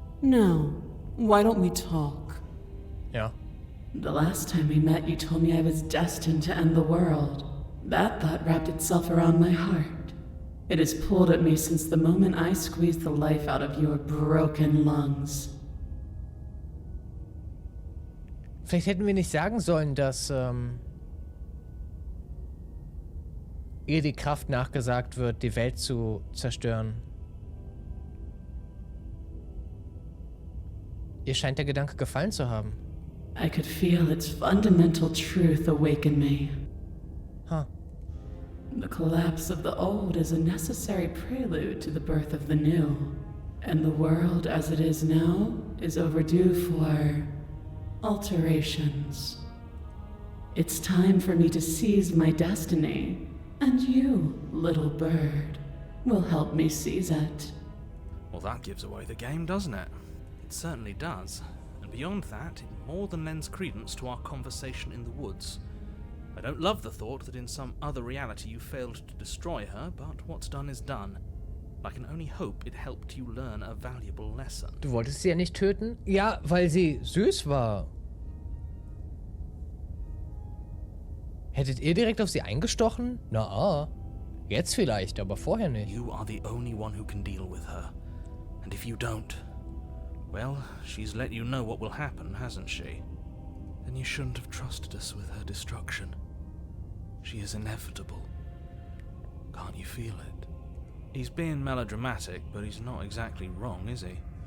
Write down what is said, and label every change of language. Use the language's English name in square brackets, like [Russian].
[English] Now, why don't we talk? [German] Ja. [English] The last time we met, you told me I was destined to end the world. That thought wrapped itself around my heart. It has pulled at me since the moment I squeezed the life out of your broken lungs. [German] Vielleicht hätten wir nicht sagen sollen, dass ihr die Kraft nachgesagt wird, die Welt zu zerstören. Ihr scheint der Gedanke gefallen zu haben. [English] I could feel its fundamental truth awaken me. Huh. The collapse of the old is a necessary prelude to the birth of the new. And the world as it is now is overdue for alterations. It's time for me to seize my destiny. And you, little bird, will help me seize it. Well, that gives away the game, doesn't it? It certainly does. And beyond that, it more than lends credence to our conversation in the woods. I don't love the thought that in some other reality you failed to destroy her, but what's done is done. I can only hope it helped you learn a valuable lesson. [German] Du wolltest sie ja nicht töten? Ja, weil sie süß war. Hättet ihr direkt auf sie eingestochen? Na, jetzt vielleicht, aber vorher nicht. [English] You are the only one who can deal with her. And if you don't, well, she's let you know what will happen, hasn't she? Then you shouldn't have trusted us with her destruction. She is inevitable. Can't you feel it? He's being melodramatic, but he's not exactly wrong, is he?